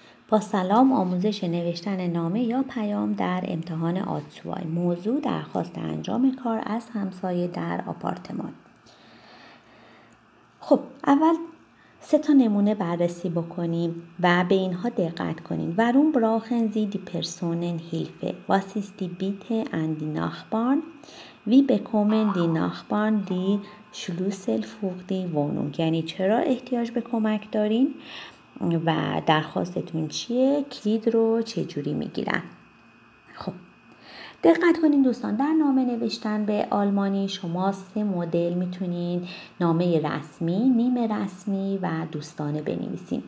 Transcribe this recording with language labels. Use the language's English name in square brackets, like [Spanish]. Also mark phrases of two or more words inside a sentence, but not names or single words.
[Persian] با سلام، آموزش نوشتن نامه یا پیام در امتحان آتسوای. موضوع درخواست انجام کار از همسایه در آپارتمان. خب اول 3 نمونه بررسی بکنیم و به اینها دقت کنیم. [German] Warum brauchen Sie die Personen Hilfe? Was ist die Bitte an die Nachbarn? Wie bekommen die Nachbarn die Schlüssel für die Wohnung? [Persian] یعنی چرا احتیاج به کمک دارین و درخواستتون چیه؟ کلید رو چجوری میگیرن؟ خب دقت کنین دوستان، در نامه نوشتن به آلمانی شما 3 مدل میتونین نامه رسمی، نیمه رسمی و دوستانه بنویسین.